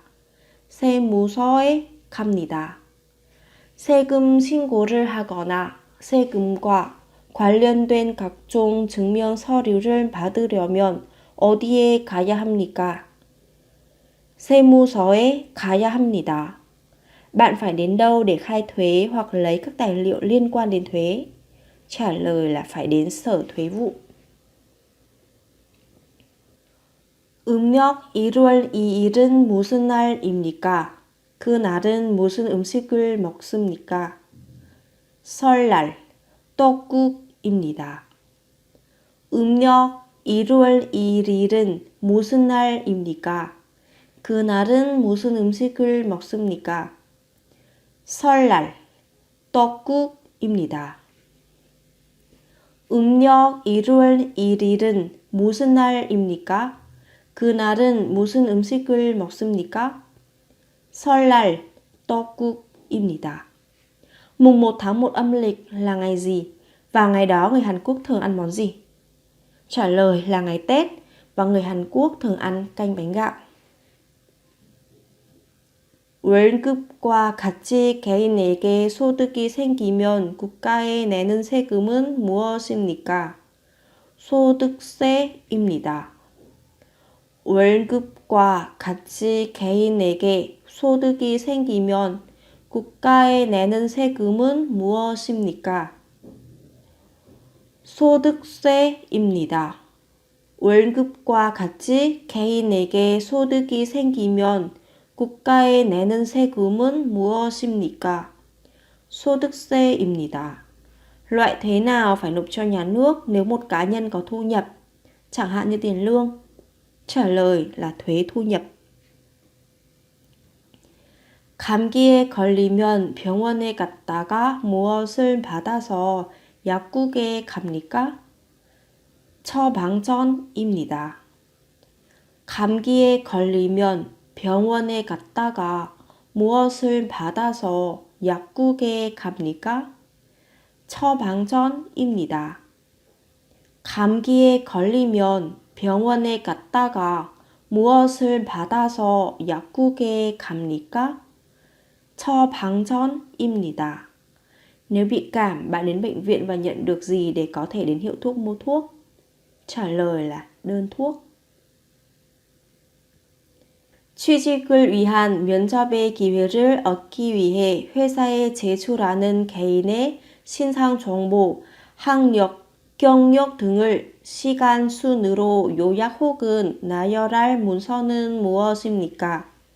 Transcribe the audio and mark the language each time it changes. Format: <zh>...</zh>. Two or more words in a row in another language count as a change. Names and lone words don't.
<ko>세무서에 갑니다. 세금 신고를 하거나 세금과 관련된 각종 증명 서류를 받으려면 어디에 가야 합니까? 세무서에 가야 합니다.</ko> <vi>Bạn phải đến đâu để khai thuế hoặc lấy các tài liệu liên quan đến thuế? Trả lời là phải đến sở thuế vụ.</vi> <ko>음력 1월 2일은 무슨 날입니까? 그날은 무슨 음식을 먹습니까? 설날, 떡국입니다. 음력 1월 2일은 무슨 날입니까? 그날은 무슨 음식을 먹습니까? 설날, 떡국입니다. 음력 1월 1일은 무슨 날입니까? 그날은 무슨 음식을 먹습니까? 설날, 떡국입니다.</ko> <vi>Mùng 1 tháng 1 âm lịch là ngày gì? Và ngày đó người Hàn Quốc thường ăn món gì? Trả lời là ngày Tết và người Hàn Quốc thường ăn canh bánh gạo.</vi> <ko>월급과 같이 개인에게 소득이 생기면 국가에 내는 세금은 무엇입니까? 소득세입니다. 월급과 같이 개인에게 소득이 생기면 국가에 내는 세금은 무엇입니까? 소득세입니다. 월급과 같이 개인에게 소득이 생기면 국가에 내는 세금은 무엇입니까? 소득세입니다.</ko> <vi>Loại thuế nào phải nộp cho nhà nước nếu một cá nhân có thu nhập, chẳng hạn như tiền lương? Trả lời là thuế thu nhập.</vi> <ko>감기에 걸리면 병원에 갔다가 무엇을 받아서 약국에 갑니까? 처방전입니다. 감기에 걸리면 병원에 갔다가 무엇을 받아서 약국에 갑니까? 처방전입니다. 감기에 걸리면 병원에 갔다가 무엇을 받아서 약국에 갑니까? 처방전입니다.</ko> <vi>Nếu bị cảm, bạn đến bệnh viện và nhận được gì để có thể đến hiệu thuốc mua thuốc? Trả lời là đơn thuốc.</vi> <ko>취직을 위한 면접의 기회를 얻기 위해 회사에 제출하는 개인의 신상 정보, 학력, 경력 등을 시간 순으로 요약 혹은 나열할 문서는 무엇입니까?</ko>